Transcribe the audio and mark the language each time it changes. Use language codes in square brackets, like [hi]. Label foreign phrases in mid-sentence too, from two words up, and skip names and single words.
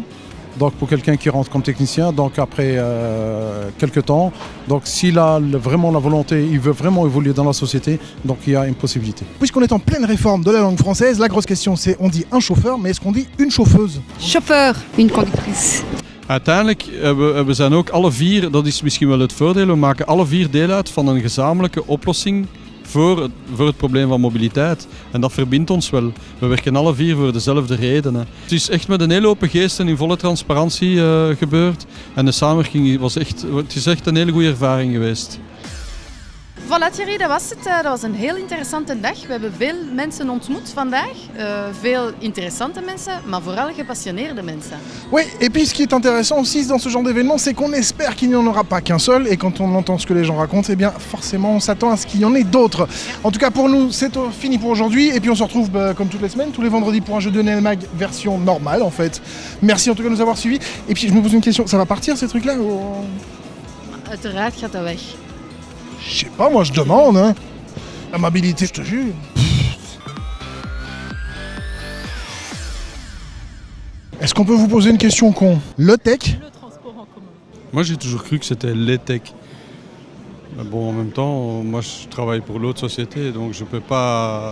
[fr] Donc pour quelqu'un qui rentre comme technicien, donc après quelques temps, donc s'il a vraiment la volonté, il veut vraiment évoluer dans la société, donc il y a une possibilité. Puisqu'on est en pleine réforme de la langue française, la grosse question c'est, on dit un chauffeur, mais est-ce qu'on dit une chauffeuse? Chauffeur, une conductrice. [nl] Uiteindelijk we zijn ook alle vier, dat is misschien wel het voordeel, we maken alle vier deel uit van een gezamenlijke oplossing voor het probleem van mobiliteit. En dat verbindt ons wel. We werken alle vier voor dezelfde redenen. Het is echt met een hele open geest en in volle transparantie gebeurd. En de samenwerking het is echt een hele goede ervaring geweest. Voilà Thierry, dat was het. Dat was een heel interessante dag. We hebben veel mensen ontmoet vandaag. Veel interessante mensen, maar vooral gepassioneerde mensen. [fr] Oui, et puis ce qui est intéressant aussi dans ce genre d'événement, c'est qu'on espère qu'il n'y en aura pas qu'un seul. Et quand on entend ce que les gens racontent, eh bien forcément on s'attend à ce qu'il y en ait d'autres. En tout cas pour nous, c'est fini pour aujourd'hui. Et puis on se retrouve comme toutes les semaines, tous les vendredis pour un jeu de Nelmag version normale en fait. Merci en tout cas de nous avoir suivis. Et puis je me pose une question, ça va partir ces trucs-là ou... [nl] Uiteraard gaat dat weg. [fr] Je sais pas, moi je demande, hein. La mobilité, je te jure. Est-ce qu'on peut vous poser une question con? Le tech? Moi j'ai toujours cru que c'était les tech. Mais bon, en même temps, moi je travaille pour l'autre société, donc je peux pas...